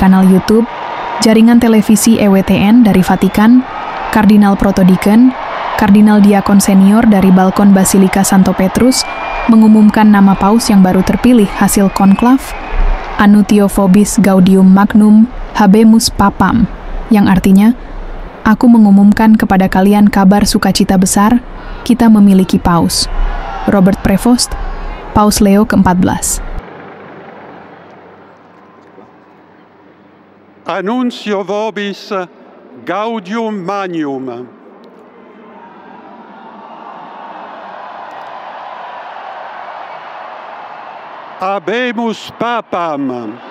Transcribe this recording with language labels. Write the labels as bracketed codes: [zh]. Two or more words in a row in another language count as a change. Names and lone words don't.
[id] kanal YouTube, jaringan televisi EWTN dari Vatikan, Kardinal Protodiken, Kardinal Diakon Senior dari balkon Basilika Santo Petrus mengumumkan nama paus yang baru terpilih hasil konklav, [la] Annuncio Vobis Gaudium Magnum Habemus Papam, [id] yang artinya, aku mengumumkan kepada kalian kabar sukacita besar, kita memiliki paus. Robert Prevost, Paus Leo ke-14. [la] Annuncio vobis Gaudium Magnum. Habemus Papam.